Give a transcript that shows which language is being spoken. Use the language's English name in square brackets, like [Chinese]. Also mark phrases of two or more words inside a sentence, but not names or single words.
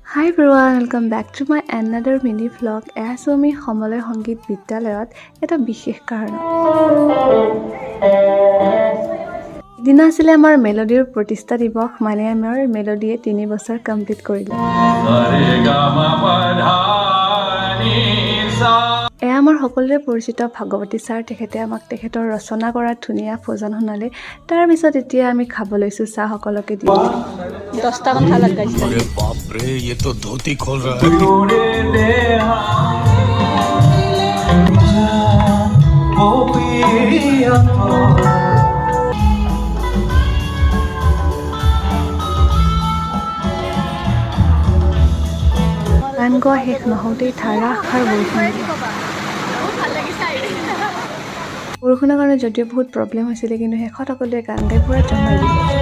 [English] Hi everyone, welcome back to my another mini vlog. [Assamese] আছো আমি সমলয় সংগীত বিদ্যালয়ত এটা বিশেষ কাৰণ। দিনা আছিল আমাৰ মেলোডিৰ প্ৰতিষ্ঠা দিৱস, মানে আমাৰ মেলোডিয়ে 3 বছৰ কমপ্লিট কৰিলে। আমাৰ সকলোৰে পৰিচিত ভাগৱতী ছাৰ, তেখেতে আমাক তেখেতৰ ৰচনা কৰা ধুনীয়া ভজন শুনালে। তাৰ পিছত এতিয়া আমি খাব লৈছো চাহ সকলোকে দি। 10টা মান থাল লগাইছে। আৰে বাপ ৰে, [Hindi] ये तो धोती खोल रहा है। [Assamese] গান গোৱা শেষ নহওঁতেই ধাৰাসাৰ বৰষুণৰ কাৰণে যদিও বহুত প্ৰব্লেম হৈছিলে, কিন্তু শেষত সকলোৱে গান গাই পুৰা জমাই দিলে।